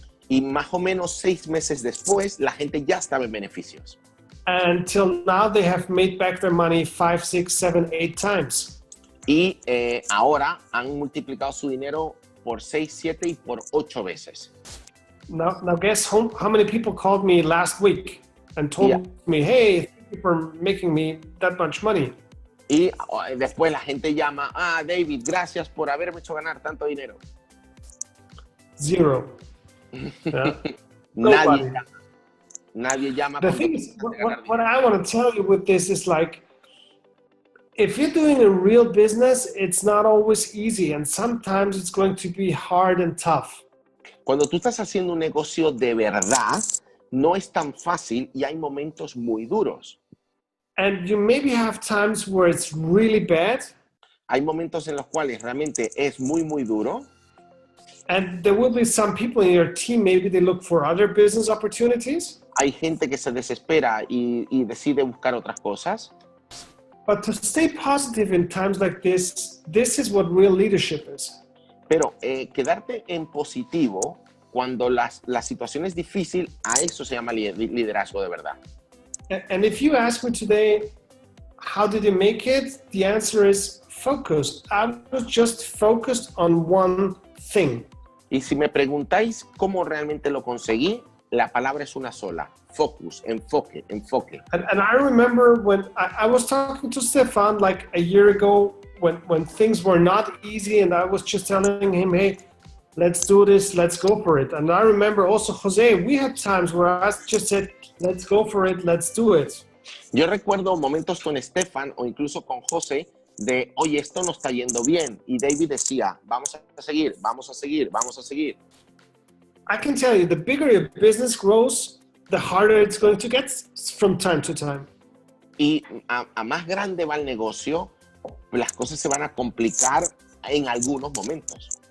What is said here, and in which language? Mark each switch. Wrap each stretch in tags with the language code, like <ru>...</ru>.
<es>Y más o menos 6 meses después, la gente ya estaba en beneficios.</es> <en>Until now, they have made back their money 5, 6, 7, 8 times.</en> <es>Y ahora han multiplicado su dinero por 6, 7 y por 8 veces.</es> <en>Now guess how many people called me last week and told me, hey, thank you for making me that much money.</en> <es>Y después la gente llama, David, gracias por haberme hecho ganar tanto dinero.</es> <en>0. Yeah.</en> <es>Nadie llama.</es> <en>The thing is, what I want to tell you with this is like, if you're doing a real business, it's not always easy, and sometimes it's going to be hard and tough.</en> <es>Cuando tú estás haciendo un negocio de verdad, no es tan fácil y hay momentos muy duros.</es> <en>And you maybe have times where it's really bad.</en> <es>Hay momentos en los cuales realmente es muy, muy duro.</es> <en>And there will be some people in your team, maybe they look for other business opportunities.</en> <es>Hay gente que se desespera y decide buscar otras cosas.</es> <en>But to stay positive in times like this is what real leadership is.</en> <es>Pero quedarte en positivo cuando la situación es difícil, a eso se llama liderazgo de verdad.</es> <en>And if you ask me today, how did you make it? The answer is focused. I was just focused on one thing.</en> <es>Y si me preguntáis cómo realmente lo conseguí, la palabra es una sola. Focus, enfoque, enfoque.</es> <en>And I remember when I was talking to Stefan like a year ago when things were not easy, and I was just telling him, hey, let's do this, let's go for it. And I remember also, Jose, we had times where I just said, let's go for it, let's do it.</en> <es>Yo recuerdo momentos con Stefan o incluso con José de, oye, esto no está yendo bien. Y David decía, vamos a seguir, vamos a seguir, vamos a seguir.</es> <en>I can tell you, the bigger your business grows, the harder it's going to get from time to time.</en> <es>Y a más grande va el negocio, las cosas se van a complicar en algunos momentos.</es>